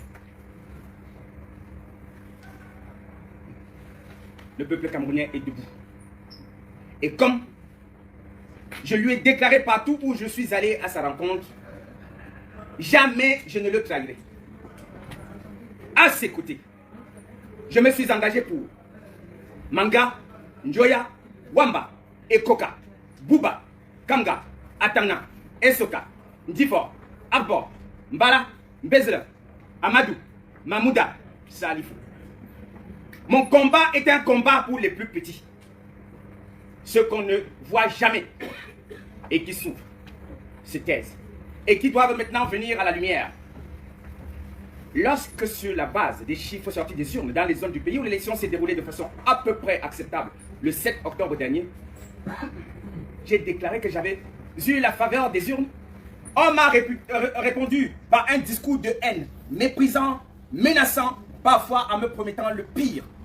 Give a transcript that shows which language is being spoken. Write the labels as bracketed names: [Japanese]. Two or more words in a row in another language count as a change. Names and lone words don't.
[French] Le peuple camerounais est debout. Et comme je lui ai déclaré partout où je suis allé à sa rencontre, jamais je ne le trahirai. À ses côtés, je me suis engagé pour Manga, Njoya, Wamba, Ekoka, Bouba, Kamga, Atana, Esoka, Ndifor, Arbor, Mbala, Mbezle, Amadou, Mamouda, Salifou. Mon combat est un combat pour les plus petits. Ceux qu'on ne voit jamais et qui souffrent, se taisent et qui doivent maintenant venir à la lumière. Lorsque sur la base des chiffres sortis des urnes dans les zones du pays où l'élection s'est déroulée de façon à peu près acceptable le 7 octobre dernier, j'ai déclaré que j'avais eu la faveur des urnes, on m'a répondu par un discours de haine, méprisant, menaçant, parfois en me promettant le pire.